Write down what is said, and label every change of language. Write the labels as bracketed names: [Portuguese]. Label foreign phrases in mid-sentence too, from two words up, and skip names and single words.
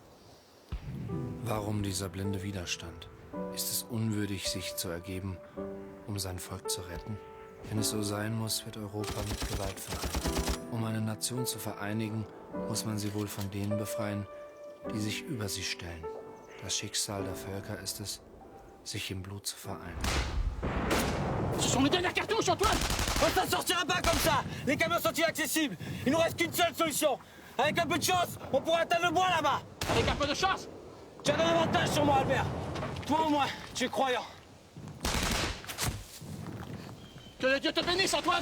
[German] Warum dieser blinde Widerstand? Ist es unwürdig, sich zu ergeben, um sein Volk zu retten? Wenn es so sein muss, wird Europa mit Gewalt vereint. Um eine Nation zu vereinigen, muss man sie wohl von denen befreien, die sich über sie stellen. Das Schicksal der Völker ist es, sich im Blut zu vereinen. [French] Ce sont les dernières cartouches, Antoine! On s'en sortira pas comme ça! Les camions sont inaccessibles! Il nous reste qu'une seule solution! Avec un peu de chance, on pourra atteindre le bois là-bas! Avec un peu de chance? Tu as un avantage sur moi, Albert! Toi au moins, tu es croyant! Que le Dieu te bénisse, Antoine!